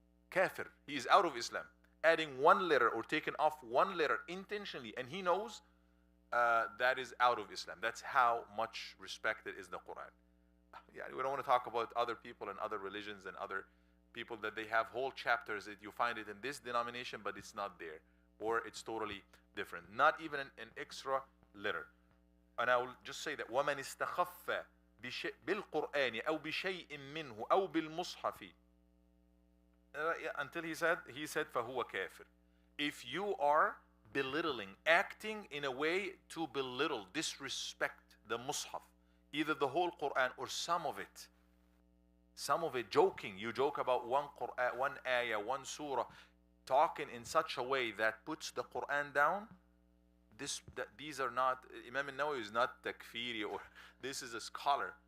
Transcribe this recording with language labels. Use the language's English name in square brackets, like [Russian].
[English] Kafir, he is out of Islam. Adding one letter or taking off one letter intentionally, and he knows that is out of Islam. That's how much respected is the Quran. Yeah, we don't want to talk about other people and other religions and other people that they have whole chapters that you find it in this denomination, but it's not there, or it's totally different. Not even an extra letter. And I will just say that [Arabic] وَمَنِ اسْتَخَفَّ بِالْقُرْآنِ أَوْ بِشَيْءٍ مِّنْهُ أَوْ بِالْمُصْحَفِ, [English] until he said [Arabic] فَهُوَ كَافِرٌ. [English] If you are belittling, acting in a way to belittle, disrespect the Mus'haf, either the whole Quran or some of it, joking, you joke about one Quran, one ayah, one surah, talking in such a way that puts the Quran down, these are not, Imam al-Nawawi is not takfiri, or this is a scholar.